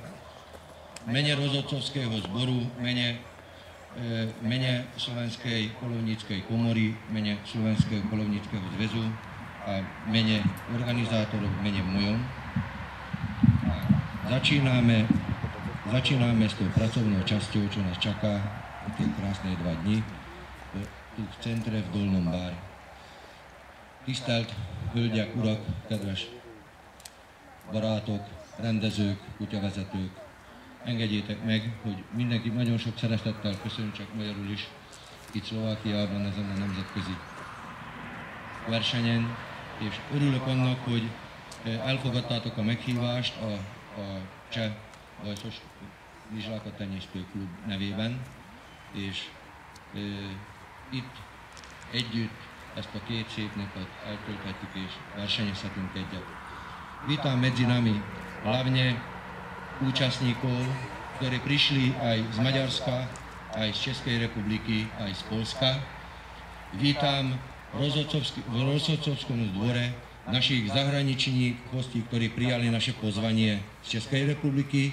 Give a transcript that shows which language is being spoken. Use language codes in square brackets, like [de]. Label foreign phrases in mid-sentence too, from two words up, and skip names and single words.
[sk] V mene rozhodcovského zboru, mene Slovenskej poľovníckej komory, mene Slovenského poľovníckeho zväzu a mene organizátorov, mene mojom. Začíname s tou pracovnou časťou, čo nás čaká tie krásne 2 dni tu v centre v Dolnom Bári. [hu] Tisztelt hölgyek, urak, kedves barátok, rendezők, kutyavezetők, engedjétek meg, hogy mindenkit nagyon sok szeretettel köszöntsek magyarul is itt Szlovákiában ezen a nemzetközi versenyen, és örülök annak, hogy elfogadtátok a meghívást a Cseh Bajszos Vizslákat Tenyésztő Klub nevében, és itt együtt ezt a 2 szép napot eltölthetjük és versenyezhetünk egyet. [sk] Vítam medzi nami hlavne účastníkov, ktorí prišli aj z Maďarska, aj z Českej republiky, aj z Polska. Vítam v rozhodcovskom dvore našich zahraničných hostí, ktorí prijali naše pozvanie z Českej republiky.